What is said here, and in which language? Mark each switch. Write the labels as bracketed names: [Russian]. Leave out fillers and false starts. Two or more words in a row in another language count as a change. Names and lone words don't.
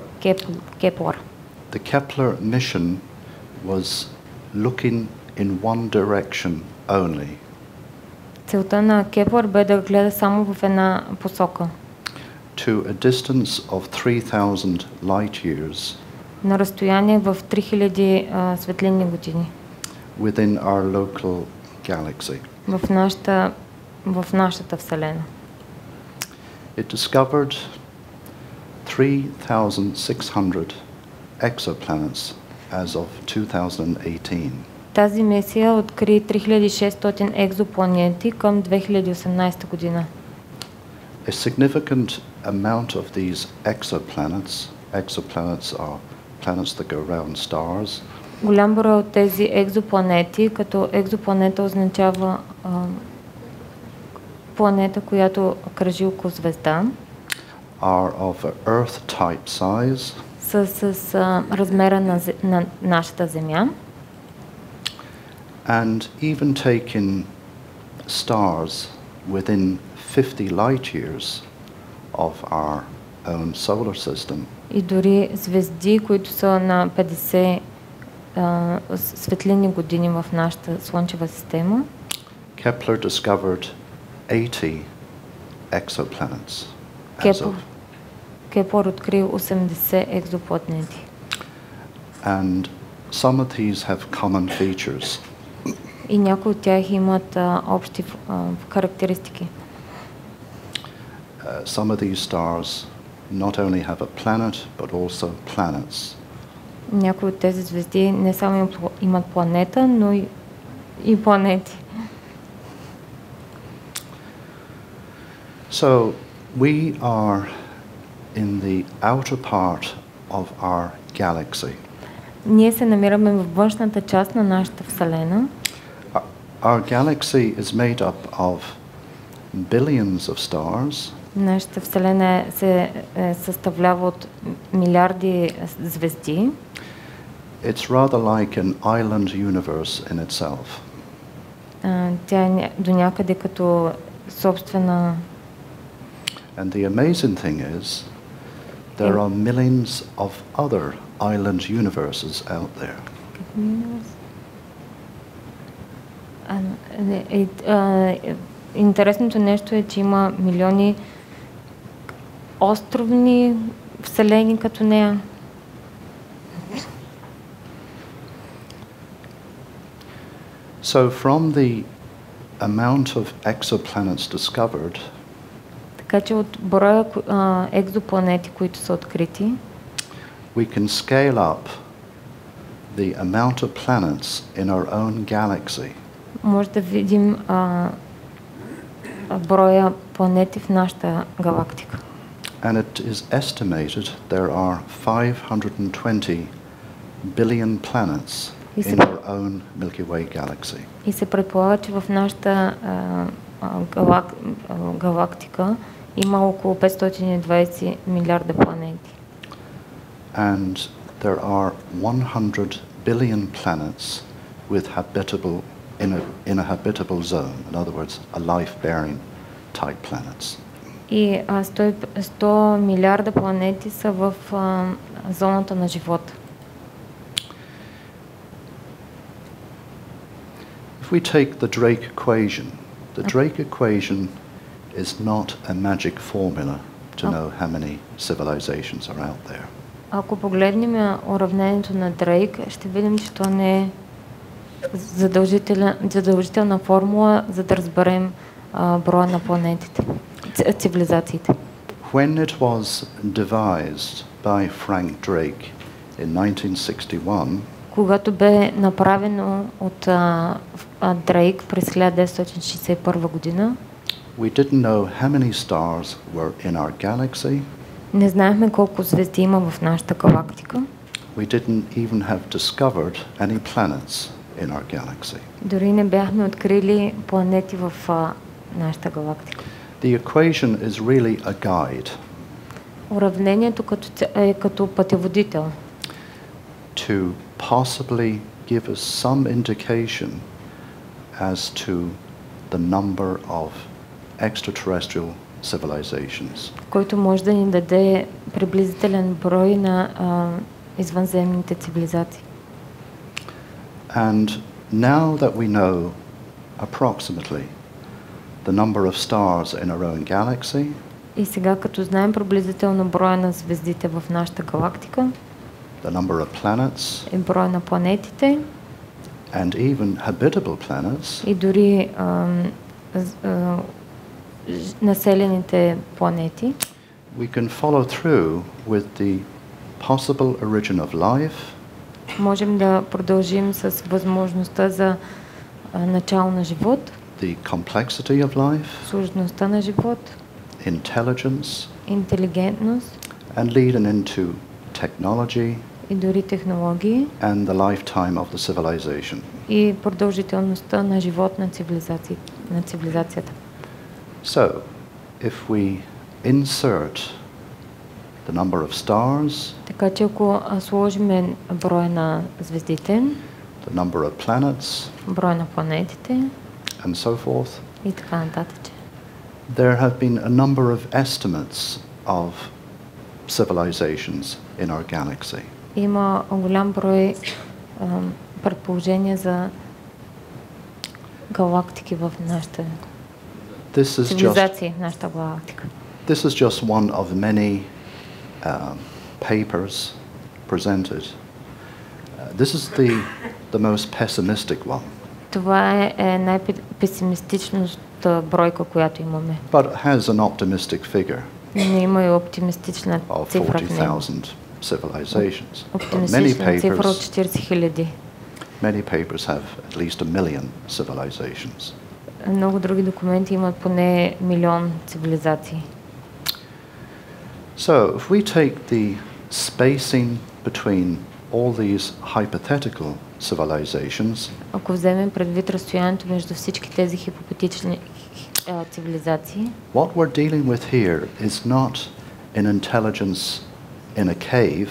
[English] The Kepler mission was looking in one direction only. [Bulgarian] Целта на Кеплер бе да гледа само в една посока. [English] To a distance of 3000 light years. [Bulgarian] На разстояние в 3000 светлинни години. [English] Within our local galaxy. [Bulgarian] В нашата Вселена. [English] It discovered 3,600 exoplanets as of 2018. [Bulgarian] Тази мисия откри 3600 екзопланети към 2018 година. [English] A significant amount of these exoplanets are planets that go around stars. [Bulgarian] Голям брой от тези екзопланети, като екзопланета означава планета, която кръжи около звезда, [English] are of Earth-type size. [Bulgarian] С размера на нашата Земя. [English] And even taking stars within 50 light years of our own solar system. [Bulgarian] И дори звезди, които са на 50 светлинни години в нашата Слънчева система. [English] Kepler discovered 80 exoplanets. [Bulgarian] Кеплер откри 80 екзопланети. [English] And some of these have common features. [Bulgarian] И някои от тях имат общи характеристики. [English] Some of these stars not only have a planet, but also planets. [Bulgarian] Някои от тези звезди не само имат планета, но и планети. [English] So we are in the outer part of our galaxy. [Bulgarian] Ние се намираме във външната част на нашата Вселена. [English] Our galaxy is made up of billions of stars. [Bulgarian] Нашата Вселена се съставлява от милиарди звезди. [English] It's rather like an island universe in itself. [Bulgarian] Тя е до някъде като собствена. [English] And the amazing thing is, there are millions of other island universes out there. [Bulgarian] Интересното нещо е, че има милиони островни вселени като нея. [English] So from the amount of exoplanets discovered, [Bulgarian] Така че от броя екзопланети, които са открити, [English] we can scale up the amount of planets in our own galaxy. [Bulgarian] може да видим броя планети в нашата галактика. [English] And it is estimated there are 520 billion planets in our own Milky Way galaxy. [Bulgarian] И се предполага, че в нашата галактика има около 520 милиарда планети. [English] And there are 100 billion planets with habitable in a habitable zone. In other words, a life-bearing type planets. [Bulgarian] И 100 милиарда планети са в зоната на живота. [English] If we take the Drake equation is not a magic formula to know how many civilizations are out there. [Bulgarian] Ако погледнем уравнението на Дрейк, ще видим, че това не е задължителна формула, за да разберем броя на планетите, цивилизациите. [English] When it was devised by Frank Drake in 1961, [Bulgarian] когато бе направено от Дрейк през 1961 година, [English] we didn't know how many stars were in our galaxy. [Bulgarian] Не знаехме колко звезди има в нашата галактика. [English] We didn't even have discovered any planets in our galaxy. [Bulgarian] Дори не бяхме открили планети в нашата галактика. [English] The equation is really a guide. [Bulgarian] Уравнението е като пътеводител. [English] To possibly give us some indication as to the number of extraterrestrial civilizations. [Bulgarian] Който може да ни даде приблизителен брой на извънземните цивилизации. [English] And now that we know approximately the number of stars in our own galaxy, [Bulgarian] и сега като знаем приблизително броя на звездите в нашата галактика, [English] the number of planets, [Bulgarian] и броя на планетите, [English] and even habitable planets, [Bulgarian] и дори населените планети, [English] we can follow through with the possible origin of life, [Bulgarian] можем да продължим с възможността за начало на живот, [English] the complexity of life, [Bulgarian] сложността на живот, [English] intelligence, [Bulgarian] интелигентност, [English] and leading into technology [Bulgarian] и дори технологии, [English] and the lifetime of the civilization. [Bulgarian] и продължителността на живот на цивилизацията. [English] So, if we insert the number of stars, [Bulgarian] Така че ако сложим броя на звездите, [English] the number of planets, [Bulgarian] броя на планетите [English] and so forth, [Bulgarian] и така нататък, [English] there have been a number of estimates of civilizations in our galaxy. [Bulgarian] има голям брой предположения за галактики в нашата цивилизация, нашата галактика. [English] This is just one of many papers presented. This is the most pessimistic one. [Bulgarian] Това е най-песимистичната бройка, която имаме. [English] But it has an optimistic figure [Bulgarian] Но има и оптимистична [English] of [Bulgarian] цифра в него. [English] 40,000 civilizations. [Bulgarian] Оптимистична цифра от 40 хиляди. [English] Many papers have at least 1 million civilizations. [Bulgarian] Много други документи имат поне милион цивилизации. [English] So, if we take the spacing between all these hypothetical civilizations, [Bulgarian] Ако вземем предвид разстоянието между всички тези хипотетични цивилизации, [English] what we're dealing with here is not an intelligence in a cave,